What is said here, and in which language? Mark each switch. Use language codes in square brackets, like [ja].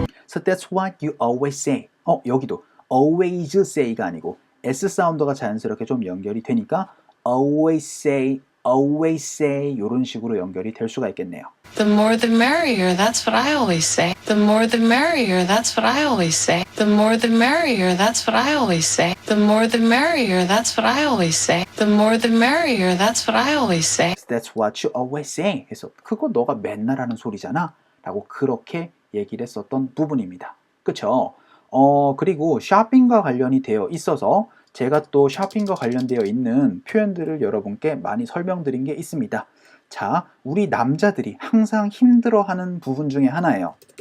[en] So that's what you always say. [ko] 여기도 always say가 아니고 S 사운드가 자연스럽게 좀 연결이 되니까 always say 이런 식으로 연결이 될 수가 있겠네요. [en] The more the merrier, that's what I always say. The more the merrier, that's what I always say. The more the merrier, that's what I always say. The more the merrier, that's what I always say. The more the merrier, that's what I always say. That's what you always say. [ko] 해서 그거 너가 맨날 하는 소리잖아. 라고 그렇게 얘기를 했었던 부분입니다. 그쵸? 그리고 쇼핑과 관련이 되어 있어서 제가 또 쇼핑과 관련되어 있는 표현들을 여러분께 많이 설명드린 게 있습니다. 자, 우리 남자들이 항상 힘들어하는 부분 중에 하나예요.